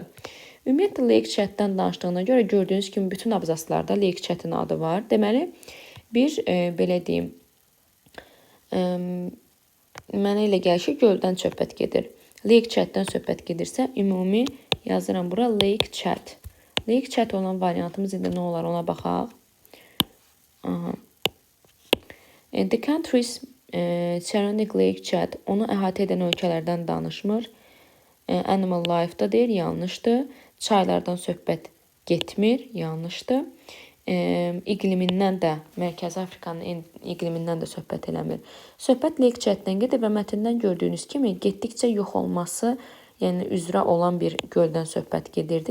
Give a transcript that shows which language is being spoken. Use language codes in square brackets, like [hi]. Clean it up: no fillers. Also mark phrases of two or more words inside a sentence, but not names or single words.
[az] Ümumiyyətlə Lake Chad-dən danışdığına görə gördüyünüz kimi bütün abzaslarda Lake Chad-in adı var. Deməli, bir belə deyim, mənə elə gəlir ki, göldən söhbət gedir. Lake Chad-dən söhbət gedirsə, ümumi yazıram bura Lake Chad. Lake Chad olan variantımız indi nə olar ona baxaq. Aha. [en] The countries surrounding Lake Chad [az] onu əhatə edən ölkələrdən danışmır. [en] Animal life- [az] da deyir, yanlışdır. Çaylardan söhbət getmir, yanlışdır. İqlimindən də, Mərkəzi Afrikanın iqlimindən də söhbət eləmir. Söhbət Lake Chad-dən gedir və mətndən gördüyünüz kimi getdikcə yox olması, yəni üzrə olan bir göldən söhbət gedirdi.